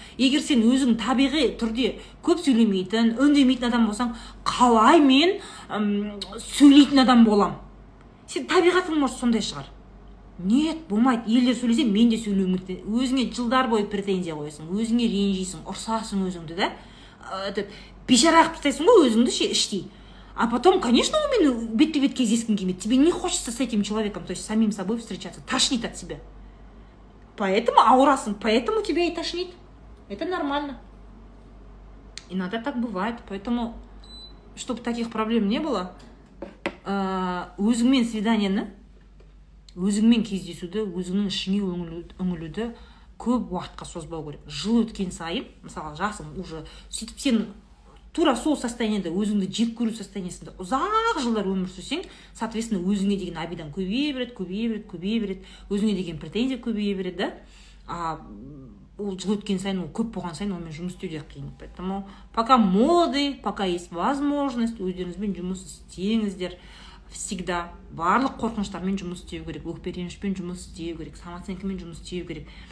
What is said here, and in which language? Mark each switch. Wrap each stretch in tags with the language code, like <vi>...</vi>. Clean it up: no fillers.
<kk>Егер сен өзің табиғи түрде көп сөйлемейтін, үндемейтін адам болсаң, қалай мен сөйлейтін адам болам? Сен табиғатың может сондай шығар.</kk> <ru>Нет,</ru> <kk>болмайды. Елдер сөйлесе, мен де сөйлеуім керек. Өзіңе жылдар бойы претензия қоясың, өзіңе ренжисің, ұрсасың өзіңді, да? Бейшара қылып тастайсың ғой өзіңді іштей.</kk> <ru>А потом, конечно, у меня</ru> <kk>бет-бет кездескің келмейді.</kk> <ru>Тебе не хочется с этим человеком, то есть самим собой встречаться. Тошнит от себя. Поэтому</ru> <kk>аурасың,</kk> <ru>поэтому тебя и тошнит. Это нормально. Иногда так бывает. Поэтому, чтобы таких проблем не было,</ru> <kk>өзіңмен свиданиені, өзіңмен кездесуді, өзіңнің ішіңе үңілуді көп уақытқа созбау керек. Жыл өткен сайын, мысалы жасың уже сөйтіп сен тура сол состояниеде өзіңді жек көру состояниесінде ұзақ жылдар өмір сүрсең,</kk> <ru>соответственно,</ru> <kk>өзіңе деген обидаң көбейе береді, өзіңе деген претензия көбейе береді, да? Ол жыл өткен сайын, ол көп болған сайын, онымен жұмыс істеу де қиын.</kk> <ru>Поэтому пока молоды, пока есть возможность,</ru> <kk>өздеріңізбен жұмыс істеңіздер.</kk> <ru>Всегда</ru> <kk>барлық қорқыныштармен жұмыс істеу керек, өкпе-ренішпен жұмыс істеу керек, самооценкамен жұмыс істеу керек.</kk>